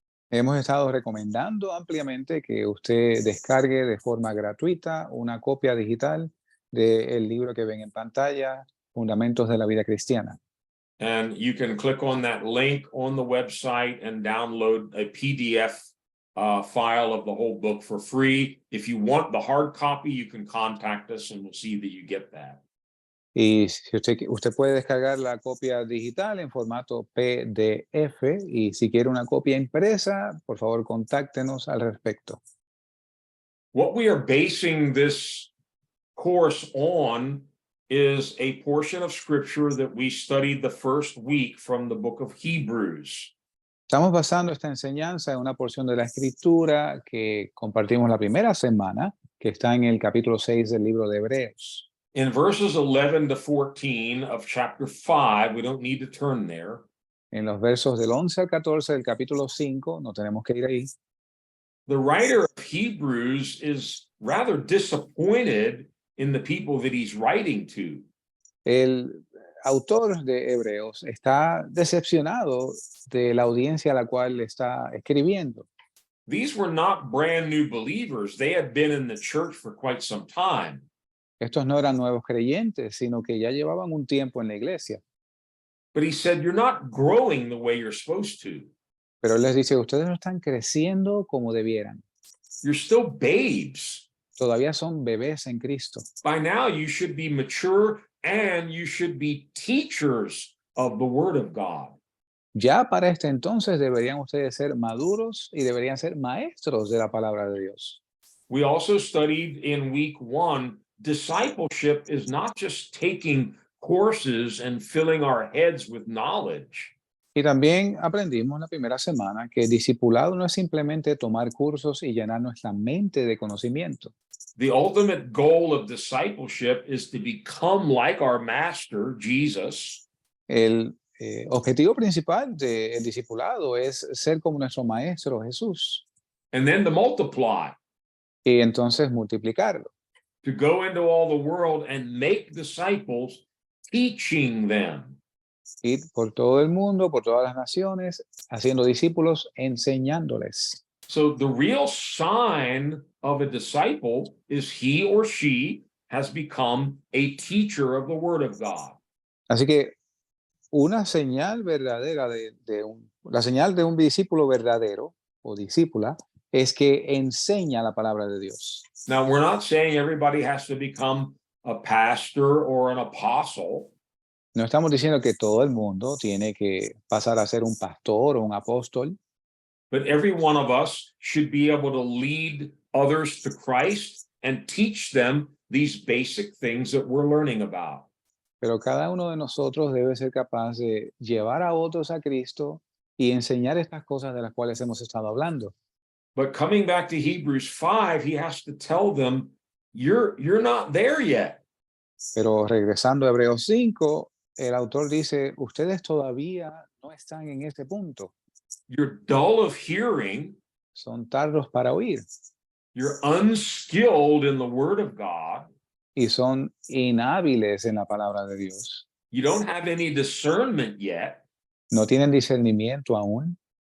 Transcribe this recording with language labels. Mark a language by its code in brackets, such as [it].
[es] Hemos estado recomendando ampliamente que usted descargue de forma gratuita una copia digital del libro que ven en pantalla, Fundamentos de la Vida Cristiana. [en] And you can click on that link on the website and download a PDF file of the whole book for free. If you want the hard copy, you can contact us and we'll see that you get that. [es] Y si usted puede descargar la copia digital en formato PDF, y si quiere una copia impresa, por favor contáctenos al respecto. [en] What we are basing this course on is a portion of scripture that we studied the first week from the book of Hebrews. [es] Estamos basando esta enseñanza en una porción de la Escritura que compartimos la primera semana, que está en el capítulo 6 del libro de Hebreos. [en] In verses 11 to 14 of chapter 5, we don't need to turn there. [es] En los versos del 11 al 14 del capítulo 5, no tenemos que ir ahí. [en] The writer of Hebrews is rather disappointed in the people that he's writing to. [es] El autor de Hebreos está decepcionado de la audiencia a la cual le está escribiendo. [en] These were not brand new believers. They had been in the church for quite some time. [es] Estos no eran nuevos creyentes, sino que ya llevaban un tiempo en la iglesia. [en] But he said, you're not growing the way you're supposed to. [es] Pero él les dice, ustedes no están creciendo como debieran. [en] You're still babes. [es] Todavía son bebés en Cristo. [en] By now, you should be mature and you should be teachers of the Word of God. [es] Ya para este entonces deberían ustedes ser maduros y deberían ser maestros de la palabra de Dios. [en] We also studied in week 1, discipleship is not just taking courses and filling our heads with knowledge. [es] Y también aprendimos la primera semana que discipulado no es simplemente tomar cursos y llenar nuestra mente de conocimiento. [en] The ultimate goal of discipleship is to become like our master, Jesus. [es] El objetivo principal del discipulado es ser como nuestro maestro Jesús. [en] And then to multiply. [es] Y entonces multiplicarlo. [en] To go into all the world and make disciples, teaching them. [es] Ir por todo el mundo, por todas las naciones, haciendo discípulos, enseñándoles. [en] So the real sign of a disciple is he or she has become a teacher of the Word of God. [es] Así que una señal verdadera la señal de un discípulo verdadero o discípula es que enseña la palabra de Dios. [en] Now, we're not saying everybody has to become a pastor or an apostle, [es] No estamos diciendo que todo el mundo tiene que pasar a ser un pastor o un apóstol, [en] but every one of us should be able to lead others to Christ and teach them these basic things that we're learning about. [es] pero cada uno de nosotros debe ser capaz de llevar a otros a Cristo y enseñar estas cosas de las cuales hemos estado hablando. [en] But coming back to Hebrews 5, he has to tell them, you're not there yet. [es] Pero regresando a Hebreos 5, el autor dice, ustedes todavía no están en este punto. [en] You're dull of hearing, [es] Son tardos para oír [en] you're unskilled in the word of God, [es] y son inhábiles en la palabra de Dios. [en] you don't have any discernment yet. [es] No tienen discernimiento aún.